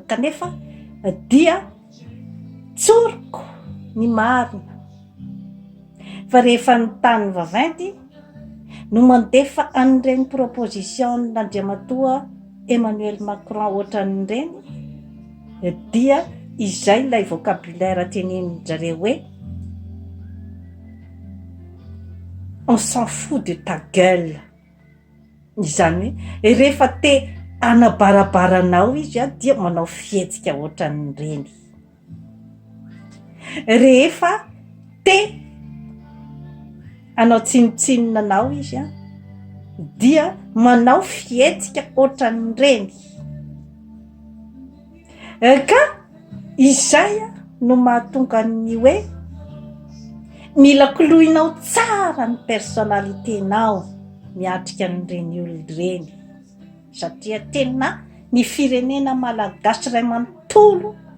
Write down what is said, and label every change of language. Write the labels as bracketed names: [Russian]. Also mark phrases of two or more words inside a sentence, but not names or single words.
[Malagasy] Kanefa dia tsoroko ny marina fa rehefa ny tany vaventy no mandefa an'ireny proposition n'Andriamatoa Emmanuel Macron ohatran'ireny, dia izay ilay vocabulaire tenenin zareo hoe [French] on s'en fout de ta gueule. [Malagasy] Izany hoe rehefa te anabarabaranao izy dia manao fihetsika ohatran'ireny. Rehefa te anao tsinotsinonanao izy dia manao fietsika ohatran'ireny ka izay no mahatonga ny hoe mila koloinao tsara ny personnaliténao miatrika an'ireny olon'ireny satria tena ny firenena malagasy iray manontolo